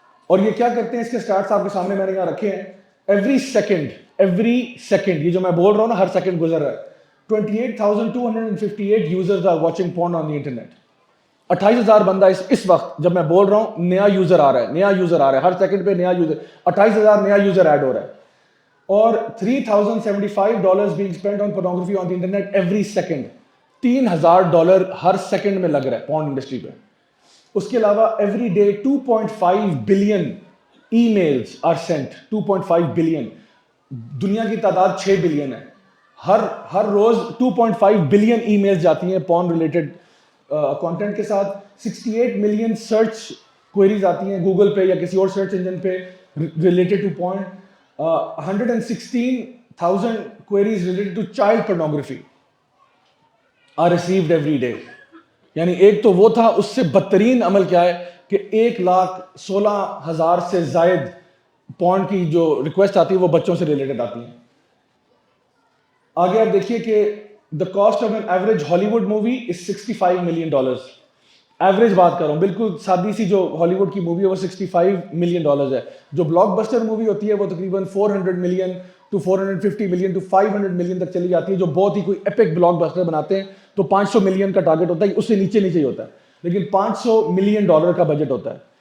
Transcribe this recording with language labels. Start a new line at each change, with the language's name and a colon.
Urdu: اور یہ کیا کرتے ہیں, اس کے سٹارٹس آپ کے سامنے میں نے یہاں رکھے ہیں.
English: every second
Urdu: یہ جو میں بول رہا ہوں نا, ہر سیکنڈ گزر رہا ہے, 28,258
English: Users are watching porn on the internet.
Urdu: 28,000 بندہ اس وقت جب میں بول رہا ہوں نیا یوزر آ رہا ہے, ہر سیکنڈ پہ نیا یوزر, 28,000 نیا یوزر ایڈ ہو رہا ہے. اور
English: $3,075 being spent on pornography on the internet every second.
Urdu: $3,000 Hare second میں لگ رہا ہے پورن انڈسٹری پہ. اس کے علاوہ
English: every day 2.5 billion emails are sent,
Urdu: 2.5 billion. دنیا کی تعداد 6 بلین ہے. ہر روز 2.5 بلین ای میلز جاتی ہیں پورن ریلیٹڈ کانٹینٹ کے ساتھ. 68 ملین سرچ کوئریز آتی ہیں گوگل پہ یا کسی اور سرچ انجن پہ related to puran.
English: 116,000 queries related to child pornography are received every day.
Urdu: یعنی ایک تو وہ تھا, اس سے بدترین عمل کیا ہے کہ 1,16,000 سے زائد پورن کی جو ریکویسٹ آتی ہے وہ بچوں سے ریلیٹڈ آتی ہیں. آگے آپ دیکھیے کہ
English: the cost of an average Hollywood movie is $65 million.
Urdu: Average بات کر رہا ہوں, بالکل سادی سی جو ہالی ووڈ کی مووی ہے وہ $65 million ہے. جو بلاک بسٹر مووی ہوتی ہے وہ تقریباً 400 million to 450 million to 500 million تک چلی جاتی ہے. جو بہت ہی کوئی ایپک بلاک بسٹر بناتے ہیں تو 500 ملین کا ٹارگٹ ہوتا ہے, اس سے نیچے ہی ہوتا ہے, لیکن $500 ملین کا بجٹ ہوتا ہے.